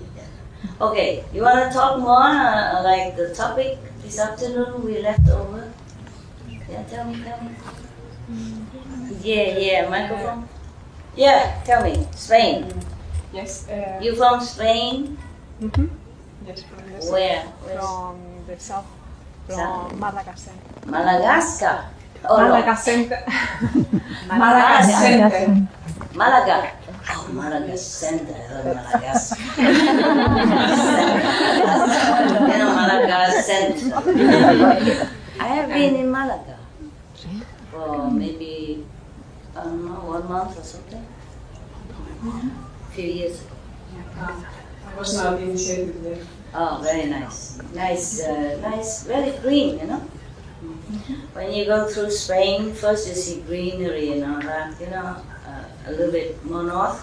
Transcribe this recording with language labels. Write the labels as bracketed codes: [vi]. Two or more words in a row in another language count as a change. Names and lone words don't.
[en] Okay, you want to talk more, like the topic this afternoon we left over? Yeah, tell me. Yeah, microphone. Yeah, tell me, Spain. Yes. You from Spain? Mm-hmm. Yes, from the south. Where? From the south. From Madagascar. Madagascar. Madagascar. Madagascar. Malaga. Oh, Madagascar. Madagascar. Madagascar. I have been in Malaga for maybe, I don't know, 1 month or something. A few years ago. I was not initiated there. Oh, very nice. Nice, very green, When you go through Spain, first you see greenery and all that, a little bit more north.